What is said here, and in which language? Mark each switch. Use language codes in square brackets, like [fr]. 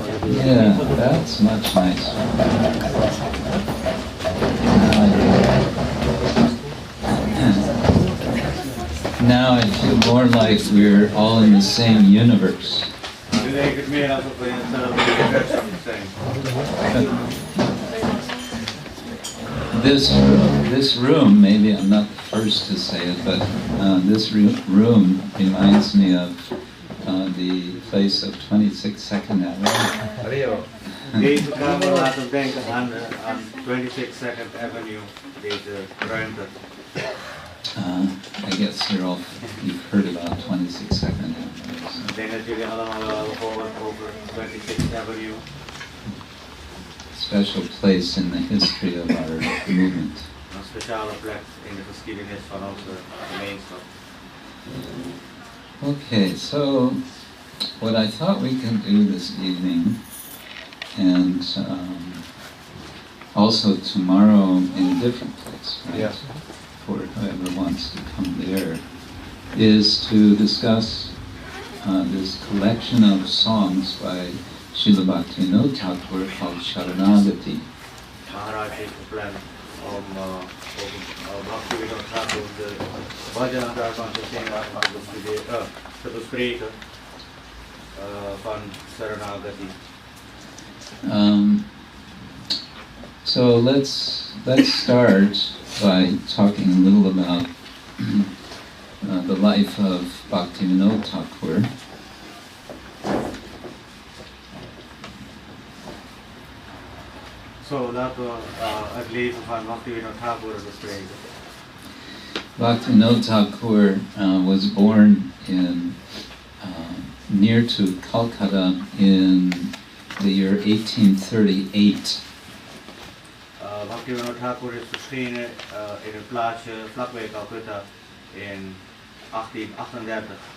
[en] Yeah, that's much nicer. Now I feel more like we're all in the same universe. [nl] Nu lijkt het meer alsof we in hetzelfde universum zijn. [en] This room, maybe I'm not the first to say it, but this room reminds me of the place of 26 Second Avenue. [nl] Deze kamer laat ons denken aan 26 Second Avenue, deze ruimte. [en] I guess you've heard about 26 Second Avenue. [nl] Ik denk dat jullie allemaal wel hebben gehoord over 26 Avenue. [en] Special place in the history of our movement. [nl] Een speciale plek in de geschiedenis van onze gemeenschap. [en] Okay, so what I thought we can do this evening, and also tomorrow in a different place, right? Yeah. For whoever wants to come there, is to discuss this collection of songs by Srila Bhaktivinoda Thakur called Saranagati. [nl] Maharaj heeft gepland om over Bhaktivinoda Thakur de bhajana daarvan te zingen, te bespreken van Saranagati. [en] So let's start by talking a little about the life of Bhaktivinoda Thakur. [nl] Zo, laten we het leven van Bhaktivinoda Thakur bespreken. [en] Bhaktivinoda Thakur was born in near to Calcutta in the year 1838. [nl] Bhaktivinoda Thakur is verschenen in een plaatsje vlakbij Calcutta in 1838.